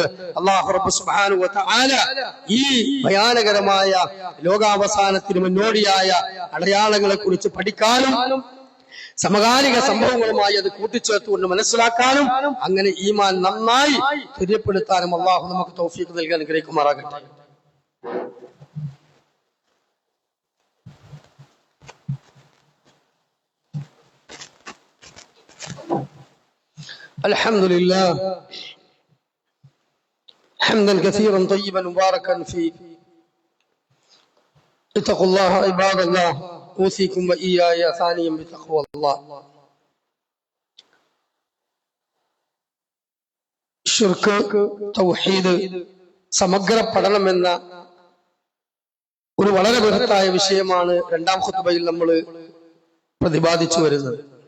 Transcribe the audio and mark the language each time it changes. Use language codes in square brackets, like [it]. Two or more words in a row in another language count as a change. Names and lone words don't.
[ml] അല്ലാഹു റബ്ബ് [ar] سبحانه و تعالى [ml] ഈ ഭയാനകരമായ ലോകാവസാനത്തിന് മുന്നോടിയായ അടയാളങ്ങളെ കുറിച്ച് പഠിക്കാനും സമകാലിക സംഭവങ്ങളുമായി അത് കൂട്ടിച്ചേർത്തുകൊണ്ട് മനസ്സിലാക്കാനും അങ്ങനെ ഈമാൻ നന്നായി സ്ഥിരപ്പെടുത്താനും അല്ലാഹു നമുക്ക് തൗഫീഖ് നൽകി അനുഗ്രഹിക്കുമാറാകട്ടെ. [ar] الحمد لله حمدا كثيرا طيبا مباركا فيه. اتقوا الله عباد الله اوصيكم واياي ثانيا بتقوى الله. [ml] ഷിർക്ക് തൗഹീദ് സമഗ്ര പഠനമെന്ന ഒരു വളരെ ബൃഹത്തായ വിഷയമാണ് രണ്ടാം ഖുത്ബയിൽ നമ്മൾ പ്രതിപാദിച്ചു വരുന്നത്.